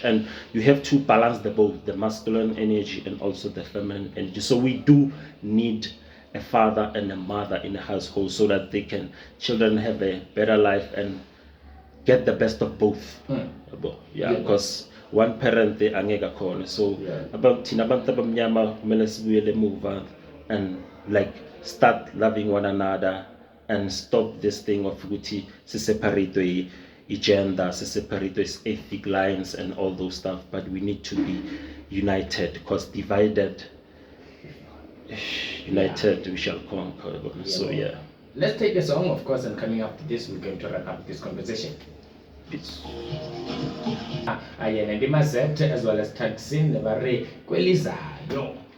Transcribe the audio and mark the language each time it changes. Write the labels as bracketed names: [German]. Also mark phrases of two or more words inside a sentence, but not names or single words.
[English] And you have to balance both the masculine energy and also the feminine energy. So we do need a father and a mother in a household, so that children have a better life and get the best of both. Because one parent they [Zulu] angeka khona. [English] So about [Zulu] abantu abamnyama kumele sibuyele emuva [English] and like start loving one another and stop this thing of [Zulu] ukuthi siseparate gender, siseparate [English] ethnic lines and all those stuff. But we need to be united, because divided we shall conquer. So let's take a song, of course, and coming up to this, we're going to wrap up this conversation. Peace. And Mazet as well as Taksin Nevare Kwelizayo.